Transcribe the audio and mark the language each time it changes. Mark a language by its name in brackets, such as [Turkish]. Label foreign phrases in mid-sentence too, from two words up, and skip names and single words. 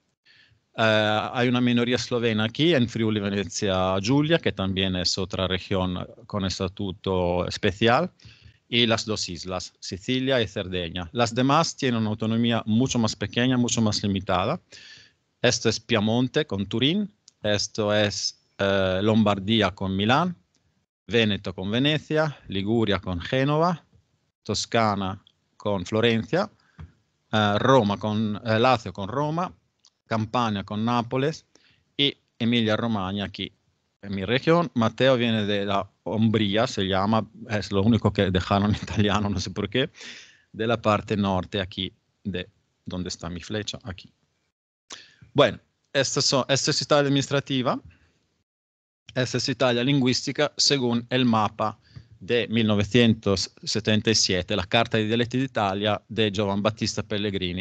[Spanish] Hay una minoría eslovena aquí en Friuli Venezia Giulia, que también es otra región con estatuto especial, y las dos islas, Sicilia y Cerdeña. Las demás tienen una autonomía mucho más pequeña, mucho más limitada. Esto es Piamonte con Turín, esto es Lombardía con Milán, Veneto con Venecia, Liguria con Génova, Toscana con Florencia, Roma con Lazio con Roma, Campania con Nápoles y Emilia-Romagna aquí en mi región. Mateo viene de la Umbría, se llama, es lo único que dejaron en italiano, no sé por qué, de la parte norte aquí, de donde está mi flecha, aquí. Bueno, esta es Italia administrativa, esta es Italia lingüística según el mapa de 1977, la Carta dei Dialetti d'Italia de Giovan Battista Pellegrini.